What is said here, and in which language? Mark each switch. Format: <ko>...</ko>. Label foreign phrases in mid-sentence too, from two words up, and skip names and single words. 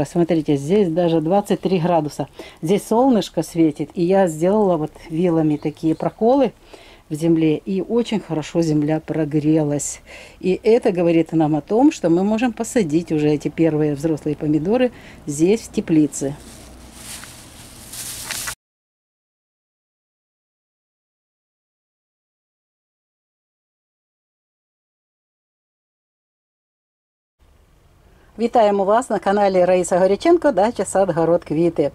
<ru>Смотрите, здесь даже 23 градуса. Здесь солнышко светит. И я сделала вот вилами такие проколы в земле, и очень хорошо земля прогрелась. И это говорит нам о том, что мы можем посадить уже эти первые взрослые помидоры здесь, в теплице.</ru> <uk>Вітаємо вас на каналі Раїса Горяченко, дача, сад, город, квіти.</uk>